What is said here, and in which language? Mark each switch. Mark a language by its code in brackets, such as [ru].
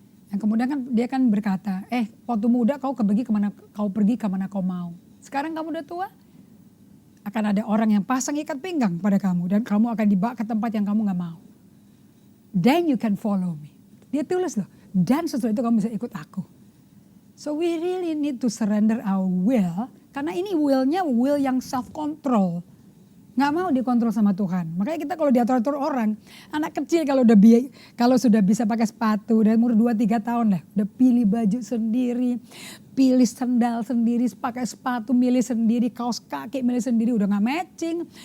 [id] Yang kemudian kan dia kan berkata, waktu muda kau pergi kemana kau mau. Sekarang kamu udah tua, akan ada orang yang pasang ikat pinggang pada kamu. Dan kamu akan dibawa ke tempat yang kamu gak mau. [en] Then you can follow me. [id] Dia tulis loh, dan setelah itu kamu bisa ikut aku. [en] So we really need to surrender our will. [id] Karena ini willnya will yang self-control. Nggak mau dikontrol sama Tuhan. Makanya kita kalau diatur-atur orang, anak kecil kalau sudah bisa pakai sepatu dari umur 2-3 tahun dah, udah pilih baju sendiri, pilih sandal sendiri, pakai sepatu milih sendiri, kaos kaki milih sendiri, udah nggak matching.